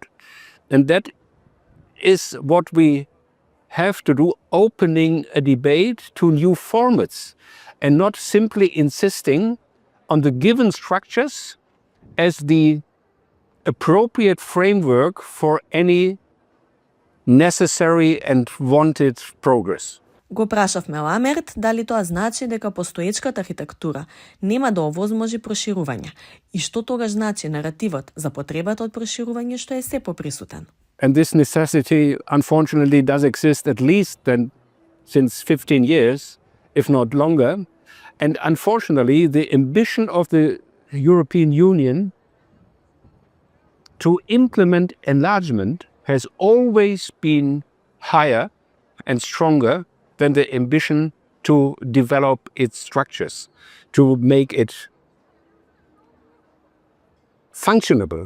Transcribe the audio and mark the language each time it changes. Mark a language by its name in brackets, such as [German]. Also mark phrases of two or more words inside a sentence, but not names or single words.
[English] And that is what we have to do, opening a debate to new formats and not simply insisting on the given structures as the appropriate framework for any necessary and wanted progress. [Macedonian] Го прашавме Ламерт дали тоа значи дека постоечката архитектура нема да овозможи проширување и што тогаш значи наративот за потребата од проширување што е се поприсутен. [English] And this necessity unfortunately does exist at least since 15 years, if not longer. And unfortunately the ambition of the European Union to implement enlargement has always been higher and stronger than the ambition to develop its structures, to make it functionable.